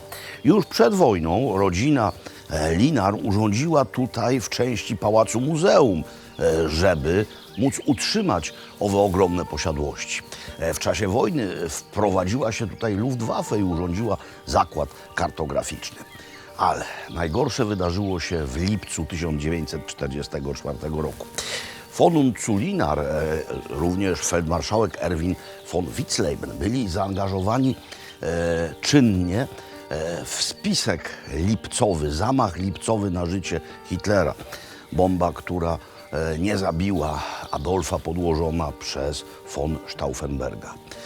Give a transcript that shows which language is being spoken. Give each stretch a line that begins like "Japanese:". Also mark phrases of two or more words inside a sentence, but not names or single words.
Polish: Już przed wojną rodzina Linar urządziła tutaj w części pałacu muzeum, żeby móc utrzymać owe ogromne posiadłości. W czasie wojny wprowadziła się tutaj Luftwaffe i urządziła zakład kartograficzny. Ale najgorsze wydarzyło się w lipcu 1944 roku. Von und zu Linar, również feldmarszałek Erwin von Witzleben byli zaangażowani czynnie w spisek lipcowy, zamach lipcowy na życie Hitlera. Bomba, która nie zabiła Adolfa, podłożona przez von Stauffenberga.